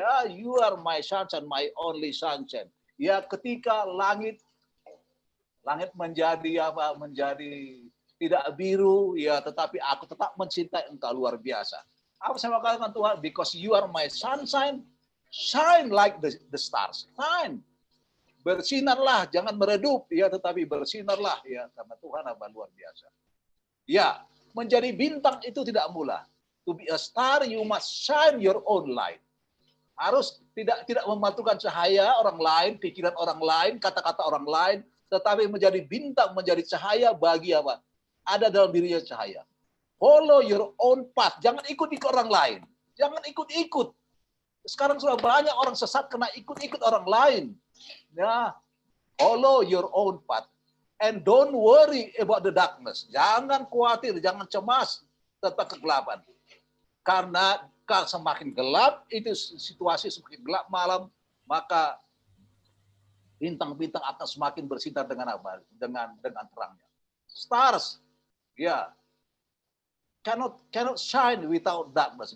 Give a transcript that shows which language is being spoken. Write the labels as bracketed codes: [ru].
[en] Ya, you are my sunshine, my only sunshine. [id] Ya, ketika langit menjadi apa? Menjadi tidak biru, ya, tetapi aku tetap mencintai Engkau luar biasa. Apa saya mau katakan Tuhan? [en] Because you are my sunshine, shine like the stars. [id] Shine. Bersinarlah, jangan meredup, ya, tetapi bersinarlah, ya, karena Tuhan apa luar biasa. Ya, menjadi bintang itu tidak mudah. [en] To be a star, you must shine your own light. [id] Harus tidak memantulkan cahaya orang lain, pikiran orang lain, kata-kata orang lain, tetapi menjadi bintang, menjadi cahaya bagi apa? Ada dalam dirinya cahaya. [en] Follow your own path. [id] Jangan ikut-ikut orang lain. Jangan ikut-ikut. Sekarang sudah banyak orang sesat karena ikut-ikut orang lain. Ya, [en] follow your own path. And don't worry about the darkness. [id] Jangan khawatir, jangan cemas tentang kegelapan. Karena semakin gelap, itu situasi semakin gelap malam, maka bintang-bintang akan semakin bersinar dengan apa? Dengan terangnya. [en] Stars, ya, cannot shine without darkness.